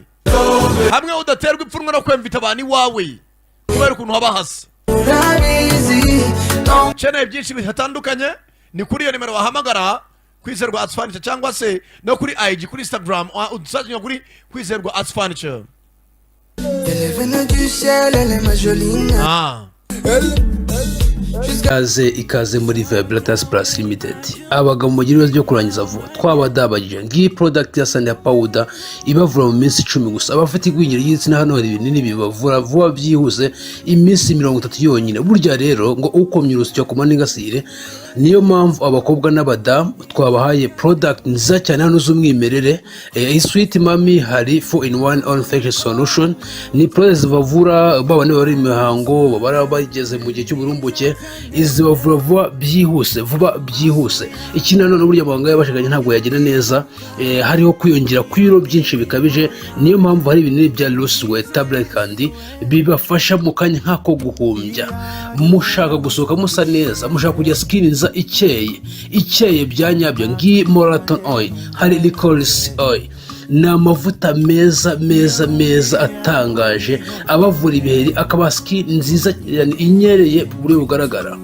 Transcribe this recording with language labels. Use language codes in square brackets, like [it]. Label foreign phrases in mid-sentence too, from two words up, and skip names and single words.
[rw] Hamwe udaterwa ipfunwe no kwemvita abantu iwawe. Kubera ukuntu haba hasa. Channel byinshi bihatandukanye ni kuri iyo nimero wahamagara Kwizerwa Arts Furniture cyangwa se no kuri IG kuri Instagram udusajya kuri Kwizerwa Arts Furniture. [fr] Elle est venue du ciel, elle est ma jolie. [rw] ikaze muri Vibratas Plus Limited. Abagabo mu gihe byo kurangiza vuba twabadabagije ngiyi product ya Sanya Powder ibavura mu minsi 10 gusa. Abafite igwingira y'igitsina hano hari ibinini bibavura vuba byihuse iminsi 30 yonyine. Burya rero ngo ukomye urusyo ku maningasire niyo mpamvu abakobwa n'abadamu twabahaye product nziza cyane hano z'umwimerere. [en] Sweet Mami hari 4-in-1 all infection solution, [rw] ni product zibavura babane bari imihango babara bageze mu gihe cy'uburumbuke, izi bavura vuba byihuse. Ikindi none burya abaganga yabashakanye ntabwo yagira neza, hariho kwiyongera kw'ibiro byinshi bikabije. Niyo mpamvu hari ibinini bya [en] loose weight tablet [rw] kandi bibafasha mu kanya nk'ako guhumbya. Mushaka gusohoka musa neza, mushaka kujya skin nza ikeye byanyabyo ngi Marathon oil, hari [en] licorice oil, [rw] ni amavuta meza atangaje abavura ibiheri akaba skin nziza inyereye buri bugaragara.